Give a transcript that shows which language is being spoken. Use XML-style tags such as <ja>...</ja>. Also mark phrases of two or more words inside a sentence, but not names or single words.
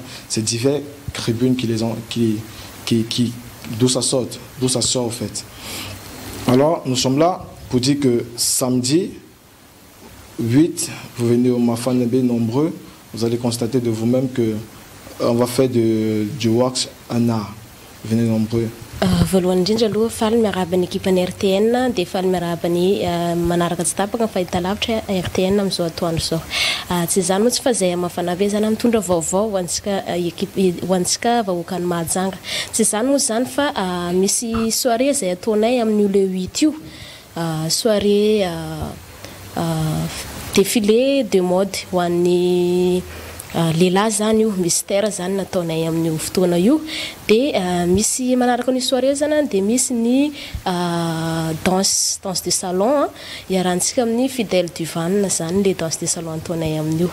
<fr>C'est divers tribunes d'où ça sort en fait. Alors, nous sommes là pour dire que samedi 8, vous venez au Mafana Bay nombreux, vous allez constater de vous-même qu'on va faire du wax un art. Venez nombreux.</fr> <mg>Voalohany indrindra aloha faly miarahaba ny ekipan'ny RTN dia faly miarahaba ny manaraka tsy tapaka ny fahitalavitra RTN amin'izao atoandro zao. Tsy izany moa tsy fa izay Mafana Bay zany mitondra vaovao ho antsika vahoaka ny Mahajanga. Tsy izany moa zany fa misy soirée izay ataonay amin'io le 8 io.</mg> <fr>Soirée défilé de mode</fr> <mg>ho an'ny lehilahy zany io, mystère zany nataonay amin'io fotoana io. Dia misy manaraka ny soirée zany dia misy ny</mg> <fr>danse de salon</fr> <mg>iarahantsika amin'ny Fidèle du Van zany</mg> <fr>le danse de salon</fr> <mg>ataonay amin'io.</mg>